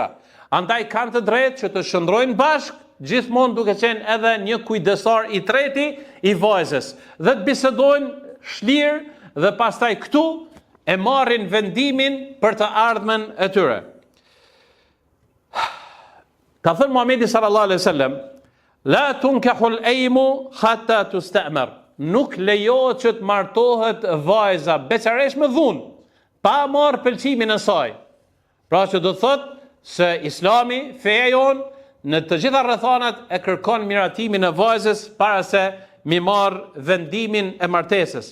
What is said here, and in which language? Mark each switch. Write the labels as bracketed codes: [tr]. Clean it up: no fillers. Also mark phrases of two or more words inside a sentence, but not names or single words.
[sq] Andaj kanë të drejtë që të shndrojnë bashkë, gjithmonë duke qenë edhe një kujdestar i treti i vajzës, dhe të bisedojnë shlirë dhe pastaj këtu e marrin vendimin për të ardhmen e tyre. Ka thënë Muhamedi [ar] صلى الله عليه وسلم: "لا تنكح الأيم حتى تستأمر." [sq] Nuk lejohet që të martohet vajza beqaresh me dhunë, pa marrë pëlqimin e saj. Pra që do të thotë se Islami, feja jonë, në të gjitha rrethanat e kërkon miratimin e vajzës para se mi marrë vendimin e martesës.